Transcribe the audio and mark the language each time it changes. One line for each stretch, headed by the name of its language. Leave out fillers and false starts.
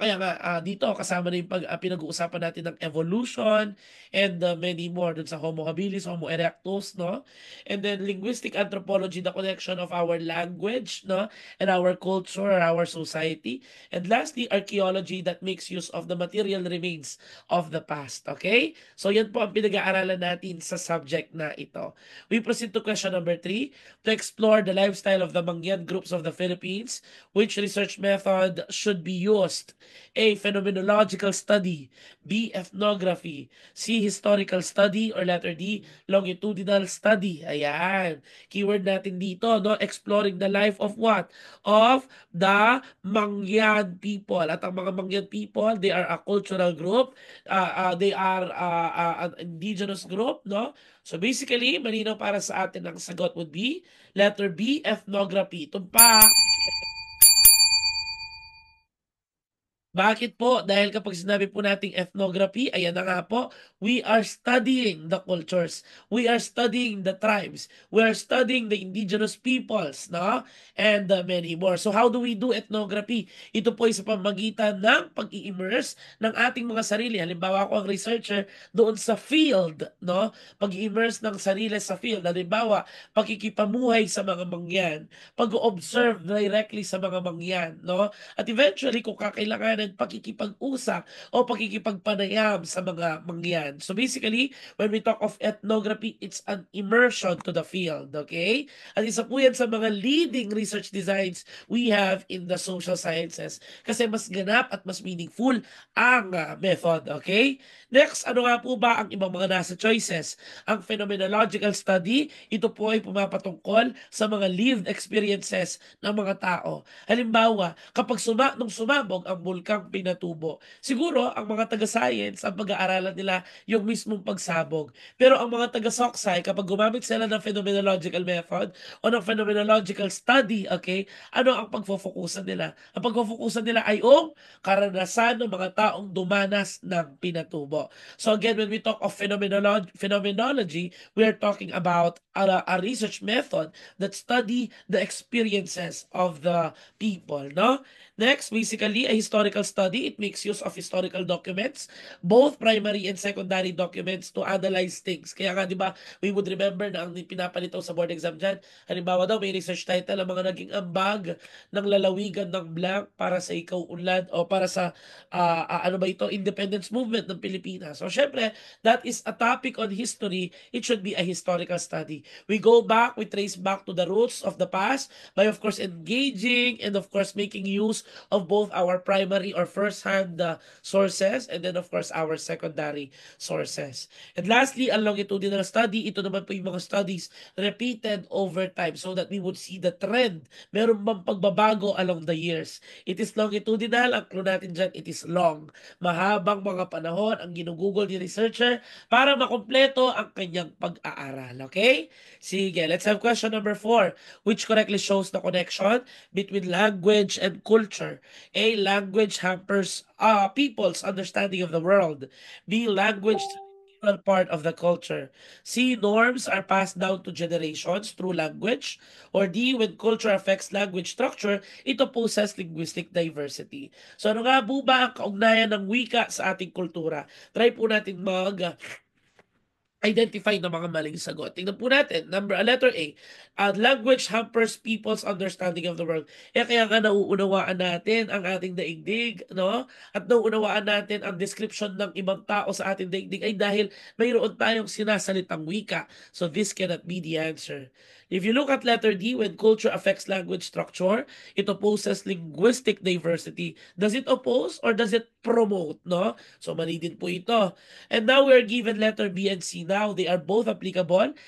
Filipino: Kaya nga dito kasama na yung pinag-uusapan natin ng evolution
English: and many more
Filipino: dun sa Homo habilis, Homo erectus, no?
English: And then linguistic anthropology, the connection of our language, no, and our culture, our society. And lastly, archaeology that makes use of the material remains of the past. Okay?
Filipino: So yan po ang pinag-aaralan natin sa subject na ito.
English: We proceed to question number 3, to explore the lifestyle of the Mangyan groups of the Philippines. Which research method should be used? A, phenomenological study. B, ethnography. C, historical study. Or letter D, longitudinal study. Ayan. Keyword
Filipino: natin dito,
English: no? Exploring the life of what? Of the Mangyan people.
Filipino: At ang mga
English: Mangyan people, they are a cultural group. They are an indigenous group, no?
Filipino: So basically, malinaw para sa atin ang sagot
English: would be letter B,
Filipino: ethnography. Tumpak! Bakit po? Dahil kapag sinabi po nating ethnography, ayan na nga po,
English: we are studying the cultures. We are studying the tribes. We are studying the indigenous peoples, no? And many more. So how do we do ethnography?
Filipino: Ito po ay sa pamagitan ng pag-i-immerse ng ating mga sarili. Halimbawa ako ang researcher doon sa field, no? Pag-i-immerse ng sarili sa field. Halimbawa, pakikipamuhay sa mga mangyan, pag-observe directly sa mga mangyan, no? At eventually, kung kakailanganan pakikipag-usap o pakikipagpanayam sa mga mangyan.
English: So basically, when we talk of ethnography, it's an immersion to the field, okay?
Filipino: At isa po yan sa mga
English: leading research designs we have in the social sciences
Filipino: kasi mas ganap at mas meaningful ang method, okay? Next, ano nga po ba ang ibang mga nasa choices? Ang phenomenological study, ito po ay pumapatungkol sa mga lived experiences ng mga tao. Halimbawa, kapag nung sumabog ang bulkang Pinatubo, siguro ang mga taga-science ang pag-aaralan nila yung mismong pagsabog. Pero ang mga taga-soksay, kapag gumamit sila ng phenomenological method o ng phenomenological study, okay, ano ang pagfofokusan nila? Ang pagfofokusan nila ay ang karanasan ng mga taong dumanas ng Pinatubo.
English: So again, when we talk of phenomenology, we are talking about a research method that study the experiences of the people, no? Next, basically, a historical study. It makes use of historical documents, both primary and secondary documents to analyze things.
Filipino: Kaya nga, di ba,
English: we would remember
Filipino: na ang pinapalitaw sa board exam dyan, halimbawa daw, may research title, ang mga naging ambag ng lalawigan ng blank para sa ikaw unlad o para sa, ano ba ito, independence movement ng Pilipinas.
English: So, syempre, that is a topic on history. It should be a historical study. We go back, we trace back to the roots of the past by, of course, engaging and, of course, making use of both our primary primary or first-hand sources, and then of course our secondary sources. And lastly, ang longitudinal study,
Filipino: ito naman po yung mga
English: studies repeated over time so that we would see the trend.
Filipino: Meron bang pagbabago
English: along the years? It is longitudinal,
Filipino: ang clue natin dyan,
English: it is long.
Filipino: Mahabang mga panahon ang ginugugol ni researcher para makumpleto ang kanyang pag-aaral.
English: Okay? Sige, let's have question number 4. Which correctly shows the connection between language and culture? A. Language hampers people's understanding of the world. B. Language is an integral part of the culture. C. Norms are passed down to generations through language. Or D. When culture affects language structure, it opposes linguistic diversity.
Filipino: So ano nga po ba ang kaugnayan ng wika sa ating kultura? Try po natin identify ng mga maling sagot. Tingnan po natin. Letter A.
English: Language hampers people's understanding of the world.
Filipino: Kaya nga nauunawaan natin ang ating daigdig, no? At nauunawaan natin ang description ng ibang tao sa ating daigdig ay dahil mayroon tayong sinasalitang wika.
English: So this cannot be the answer. If you look at letter D, when culture affects language structure, it opposes linguistic diversity. Does it oppose or does it promote, no?
Filipino: So mali din po ito.
English: And now we're given letter B and C now. They are both applicable.